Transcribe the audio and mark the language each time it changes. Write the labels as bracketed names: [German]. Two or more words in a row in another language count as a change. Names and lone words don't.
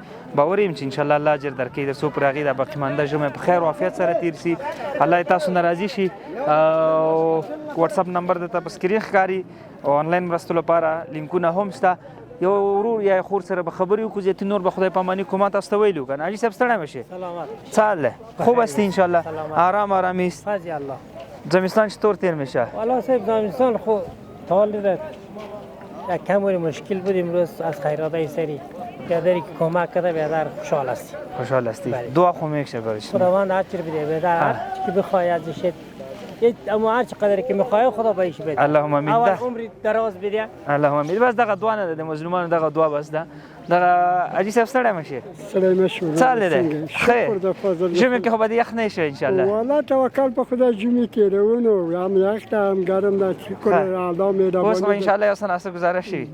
[Pashto] باور یم چې انشاءالله الله اجر درکوي تر څو پورې هغې دا باقي مانده ژمی په خیر او عافیت سره تیر شي. الله یې تاسو نه راضي شي. وټساپ نمبر درته په سکرین ښکاري او آنلاین مرستو لپاره لینکونه هم شته. یو ورور یا خور سره به خبرې وکړو زیاتې نور به خدای پاماني کوم ما تاسو ته ویلي وو که نه. حاجي صاحب ستړی مه شې. څه حال دی؟ [Persian] خوب هستی [Pashto] انشاءالله؟ [Persian] آرام آرام ایست؟ زمستان چطور تیر میشه؟ والا صاحب زمستان خو حال داره یک کمی مشکل بود. امروز از خیرات سری بیادری که کمک کرده بیادر خوشحال هستی. خوشحال هستی. دعا خو میشه برایش. خداوند هر چی بده بیادر هر چی بخوای ازش اما هر چقدر که میخوای خدا بهش بده. [Arabic] اللهم امین. [Persian] اول عمر دراز بده. [Arabic] اللهم امین. [Pashto] بس دغه دعا نه ده د مظلومانو دغه دعا بس ده. دغه حاجي صاحب ستړی مه شې. ستړی مه شو. څه حال دی؟ شکر د فضل. ژمي کې خو به د یخ نه شي انشاءالله. والا توکل په خدای ژمي تېروو هم یخ ده هم ګرم ده. شکر الله مهرباني. اوس به انشاءالله یو څه ناسته ګزاره شي.